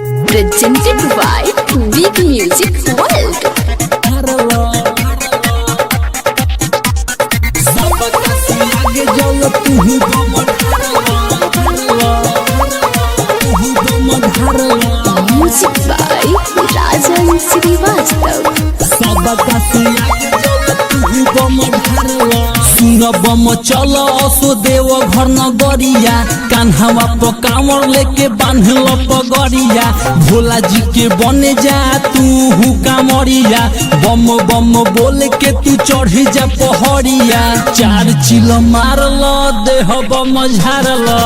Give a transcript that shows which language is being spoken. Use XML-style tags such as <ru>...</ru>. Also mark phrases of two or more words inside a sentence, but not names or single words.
<en>presented by Big Music World. Music by Rajan Srivastava.</en> <bho>सुन बम चल असो देव घर नगरिया कान्हावा पर कांवर लेके बांधल पगड़िया भोला जी के बने जा तू कांवरिया बम बम बोल के तू चढ़ जा पहड़िया चार चिल मारल देह बम झारल</bho>